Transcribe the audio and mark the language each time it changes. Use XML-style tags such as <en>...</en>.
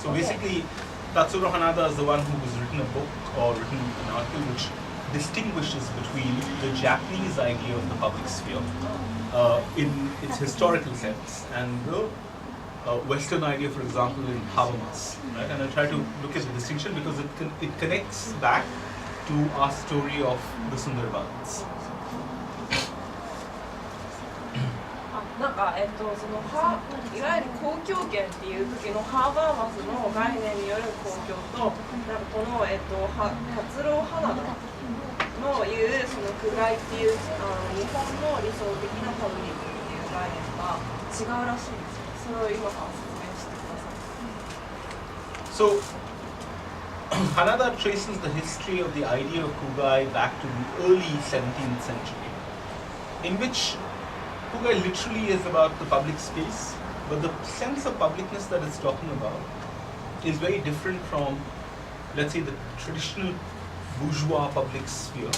<en>So basically, Tatsuro Hanada is the one who has written a book or written an article which distinguishes between the Japanese idea of the public sphere in its historical sense and the Western idea, for example, in Habermas. Right? And I'll try to look at the distinction because it connects back to our story of the Sundarbans.</en> <ja>なんかそのいわゆる公共権っていう時のハーバーマスの概念による公共と、なんかこの達郎花田の言うその区外っていう日本の理想的なパブリックっていう概念が違うらしいんですよ。それを今から説明してください。</ja> <en>So, Hanada traces the history of the idea of Kugai back to the early 17th century, in which Kugai literally is about the public space, but the sense of publicness that it's talking about is very different from, let's say, the traditional bourgeois public sphere.</en>